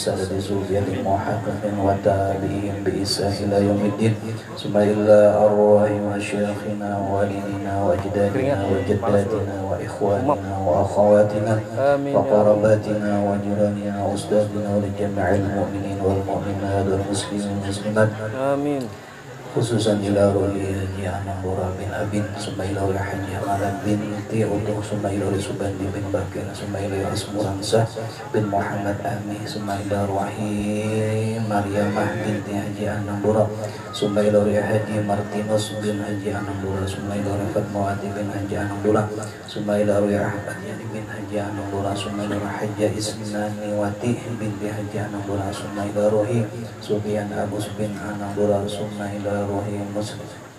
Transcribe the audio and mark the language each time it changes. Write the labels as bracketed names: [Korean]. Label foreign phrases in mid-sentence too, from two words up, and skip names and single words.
[Arabic] بصوفية محقق وتابعين بإحسان إلى يوم الدين ثم إلى أرواح مشايخنا ووالدينا وأجدادنا وجداتنا وإخواننا وأخواتنا وقراباتنا وجيراننا وأستاذنا ولجميع المؤمنين والمؤمنات والمسلمين والمسلمات Amin. khususan ila rohi Haji Anambora bin Abin summa ila rohi Haji Amalan bin Ti'utuh summa ila rohi Subandi bin Bakir summa ila rohi Asmuransah bin Muhammad Ami summa ila rohi Maryamah binti Haji Anambora summa ila rohi Haji Martinus bin Haji Anambora summa ila rohi Fatmawati bin Haji Anambora summa ila rohi Ahmad Yani bin Haji Anambora summa ila rohi Haji Isnaniwati binti Haji Anambora summa ila rohi Sufyan Agus bin Anambora summa ila rohi Muslim